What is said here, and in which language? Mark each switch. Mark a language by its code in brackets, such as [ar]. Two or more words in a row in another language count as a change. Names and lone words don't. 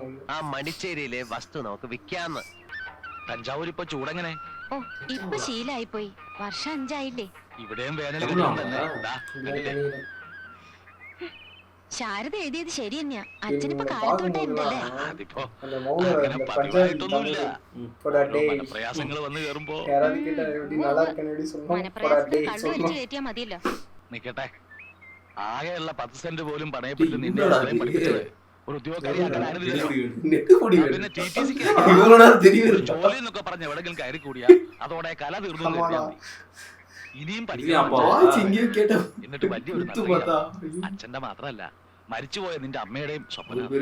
[ml] ആ മടിച്ചേരിയിലെ വസ്തു നമുക്ക് വിൽക്കാന്ന്. തഞ്ചാവൂർ ഇപ്പൊ ചൂടെങ്ങനെ? ഓ ഇപ്പൊ ശീലായി പോയി. വർഷം 5 ആയില്ലേ. ഇവിടെയും വേനൽ ശാരദ എഴുതിയത് ശരി തന്നെയാ. അച്ഛനിപ്പോ കാലത്തോട്ടേ ഉണ്ടല്ലേ. അതിപ്പോ [ta] அந்த மௌன [ml] അങ്ങനെ [ta] அந்த [ml] പതിവായിട്ടൊന്നുമില്ല. [ta] போடா டேய் [ml] പ്രയാസങ്ങൾ വന്ന് കേറുമ്പോ [ta] யாராவது கேட்டா எப்படி நல்லா இருக்கேன்னு எப்படி சொன்னோம் போடா [ml] മനപ്രയാസത്തിൽ [ta] டேய் [ml] കണ്ണു വലിച്ചു കയറ്റിയാ മതിയല്ലോ. നിക്കട്ടെ, ആകെയുള്ള 10 സെന്റ് പോലും പണയപ്പെട്ട് നിന്നെ ഇത്രയും പഠിപ്പിച്ചത് ഒരു ഉദ്യോഗക്കാരിയാക്കാനായിരുന്നില്ലല്ലോ. പിന്നെ TTC-ക്ക് ഒരു ജോലി എന്നൊക്കെ പറഞ്ഞ് എവിടെങ്കിലും കയറി കൂടിയാ അതോടെ കല തീർന്നു എന്ന് കരുതിയാ മതി. ഇനിയും പഠിക്കാൻ എന്നിട്ട് വലിയൊരു നല്ല അച്ഛന്റെ മാത്രമല്ല മരിച്ചുപോയ നിന്റെ അമ്മയുടെയും സ്വപ്നം.